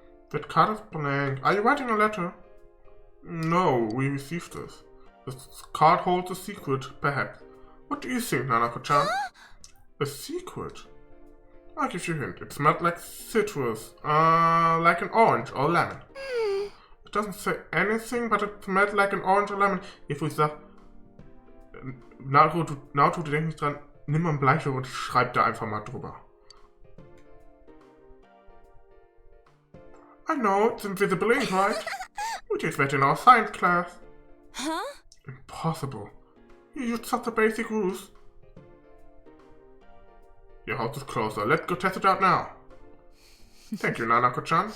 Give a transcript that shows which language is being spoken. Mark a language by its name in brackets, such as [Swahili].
[English] That card is blank. Are you writing a letter? No, we received this. This card holds a secret, perhaps. What do you think, Nanako-chan? Huh? A secret? I'll give you a hint. It smelled like citrus. Like an orange or lemon. It doesn't say anything, but it smelled like an orange or lemon. [German] If we sag, Naruto, du denkst nicht dran, nimm mal einen Bleistift und schreib da einfach mal drüber. [English] I know, it's invisible ink, right? We did that in our science class. Huh? Impossible. You used such a basic ruse. Your house is closer. Let's go test it out now. Thank you, Nanako-chan.